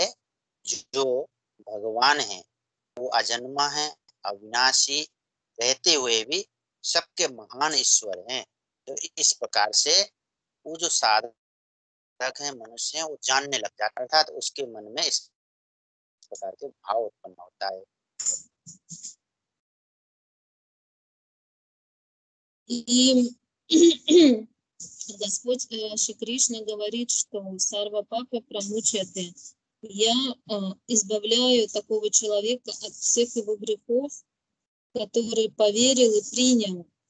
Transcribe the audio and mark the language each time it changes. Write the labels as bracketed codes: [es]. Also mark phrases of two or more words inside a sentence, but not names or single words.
[hi] जो भगवान है वो अजन्मा है, अविनाशी, रहते हुए भी सबके महान ईश्वर हैं। तो इस प्रकार से वो जो साधक है, मनुष्य है, वो जानने लग जाता है, अर्थात उसके मन में इस प्रकार के भाव उत्पन्न होता है। [ru] И Господь Шри Кришна говорит, что [sa] सर्व पाप प्रमुच्यते, [ru] Я избавляю такого человека от всех его грехов, который поверил и принял